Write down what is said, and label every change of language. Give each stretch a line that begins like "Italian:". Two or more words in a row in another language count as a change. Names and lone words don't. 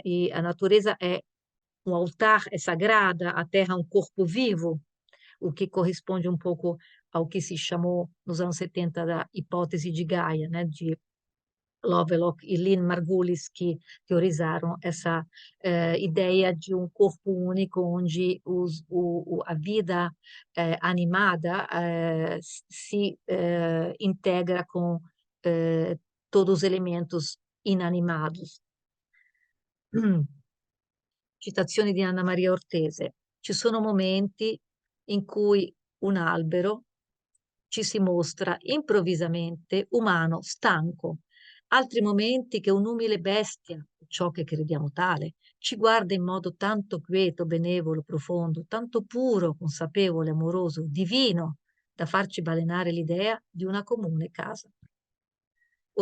Portuguese: E a natureza é um altar, é sagrada, a terra é um corpo vivo, o que corresponde um pouco ao que se chamou nos anos 70 da hipótese de Gaia, né, de Lovelock e Lynn Margulis, que teorizaram essa, ideia de um corpo único onde a vida, animada, integra com, todos os elementos inanimados.
Italian: Citazioni di Anna Maria Ortese: "Ci sono momenti in cui un albero ci si mostra improvvisamente umano, stanco, altri momenti che un'umile bestia, ciò che crediamo tale, ci guarda in modo tanto quieto, benevolo, profondo, tanto puro, consapevole, amoroso, divino, da farci balenare l'idea di una comune casa."